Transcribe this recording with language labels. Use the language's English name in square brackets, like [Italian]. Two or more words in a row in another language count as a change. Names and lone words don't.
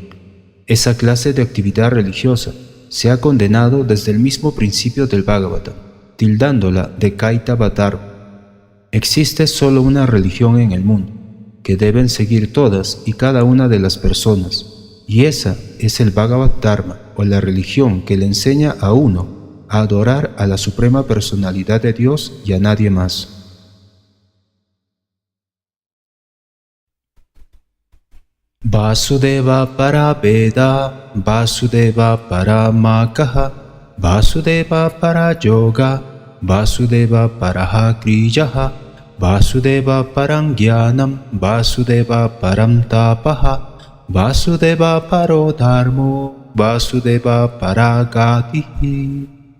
[Spanish] Esa clase de actividad religiosa se ha condenado desde el mismo principio del Bhagavatam, tildándola de Kaita Bhatar. Existe solo una religión en el mundo, que deben seguir todas y cada una de las personas, y esa es el [Sanskrit] भागवत धर्म, [Spanish] o la religión que le enseña a uno a adorar a la suprema personalidad de Dios y a nadie más. [Sanskrit] वासुदेव परभेद, वासुदेव परमकः, वासुदेव परयोग, वासुदेव परः क्रियः, वासुदेव परंज्ञानं, वासुदेव परं तपः, वासुदेव परो धर्मो, वासुदेव परगतिः.